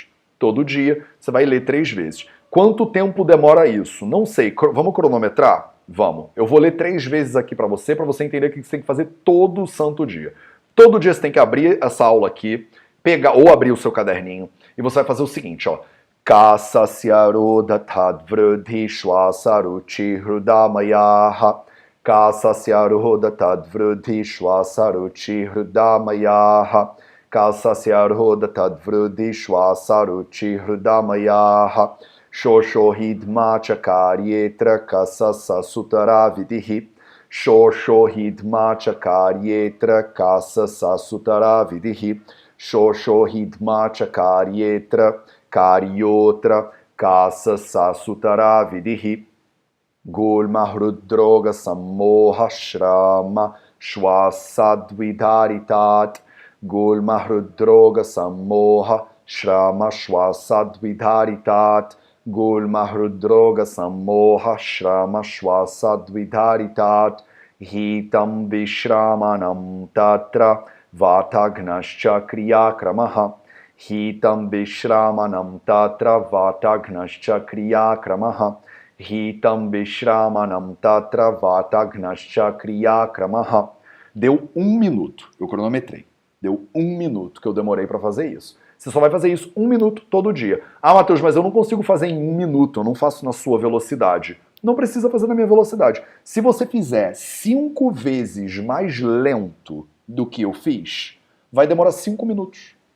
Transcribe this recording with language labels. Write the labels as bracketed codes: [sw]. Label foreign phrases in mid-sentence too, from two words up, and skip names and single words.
[pt] Todo dia você vai ler 3 vezes. Quanto tempo demora isso? Não sei. Vamos cronometrar? Vamos. Eu vou ler 3 vezes aqui para você entender o que você tem que fazer todo santo dia. Todo dia você tem que abrir essa aula aqui, pegar ou abrir o seu caderninho, e você vai fazer o seguinte, ó. [sa] कासस्य रोधात् वृद्धि श्वासारुचि हृदामयाः. कासस्य रोधात् वृद्धि श्वासारुचि हृदामयाः. कासस्य रोधात् वृद्धि श्वासारुचि हृदामयाः. शोषोहिध्मा चकार्योऽत्र कासस सुतराविधिः. शोषोहिध्मा चकार्योऽत्र कासस सुतराविधिः. शोषोहिध्मा चकार्योऽत्र कार्योऽत्र कासस सुतराविधिः. गुल्महृद्रोग सम्मोह श्रम श्वासाद्विधारितात्. गुल्महृद्रोग सम्मोह श्रम श्वासाद्विधारितात्. गुल्महृद्रोग सम्मोह श्रम श्वासाद्विधारितात्. हितं विश्रमणं तत्र वातघ्नश्च क्रियाक्रमः. हितं विश्रमणं तत्र वातघ्नश्च क्रियाक्रमः. हितं विश्रमणं तत्र वातघ्नश्च क्रियाक्रमः. [pt] Deu 1 minuto, eu cronometrei. Deu 1 minuto que eu demorei para fazer isso. Você só vai fazer isso 1 minuto todo dia. Ah, Matheus, mas eu não consigo fazer em 1 minuto, eu não faço na sua velocidade. Não precisa fazer na minha velocidade. Se você fizer 5 vezes mais lento do que eu fiz, vai demorar 5 minutos.